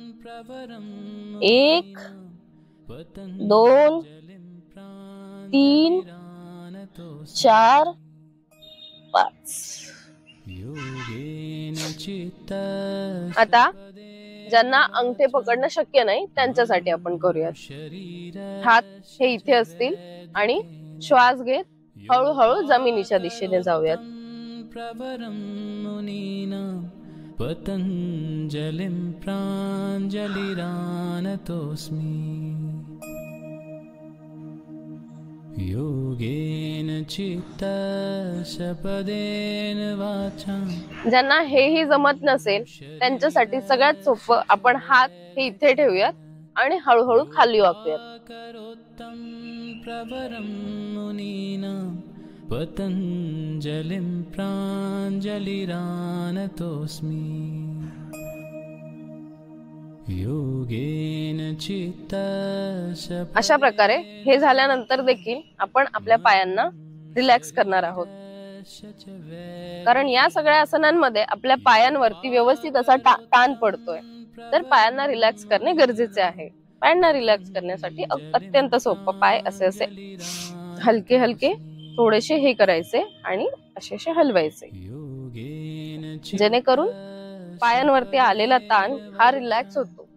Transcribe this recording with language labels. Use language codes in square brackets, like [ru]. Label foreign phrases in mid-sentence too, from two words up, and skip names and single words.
[mr] 1 2 3 4 5. आता ज्यांना अंगठे पकडणं शक्य नाही त्यांच्यासाठी आपण करूयात. हात हे इथे असतील आणि श्वास घेत हळूहळू जमिनीच्या दिशेने जाऊयात. [sa] पतंजलिं प्राञ्जलिरानतोऽस्मि योगेन चित्तः सपदेन वाचा. [mr] ज्यांना हेही जमत नसेल त्यांच्यासाठी सगळ्यात सोपं, आपण हात हे इथे ठेवूयात आणि हळूहळू खाली वाकूयात. [sa] पतंजलिं प्राञ्जलिरानतोऽस्मि योगेन चित्तः सपदेन. [mr] अशा प्रकारे हे झाल्यानंतर देखील आपण आपल्या पायांना रिलॅक्स करणार आहोत. कारण या सगळ्या आसनांमध्ये आपल्या पायांवरती व्यवस्थित असा ताण पडतोय. तर पायांना रिलॅक्स करणे गरजेचे आहे. पायांना रिलॅक्स करण्यासाठी अत्यंत सोपं, पाय असे असे हलके हलके थोडेसे हे करायचे आणि असे असे हलवायचे, जेणेकरून पायांवरती आलेला ताण हा रिलॅक्स होतो.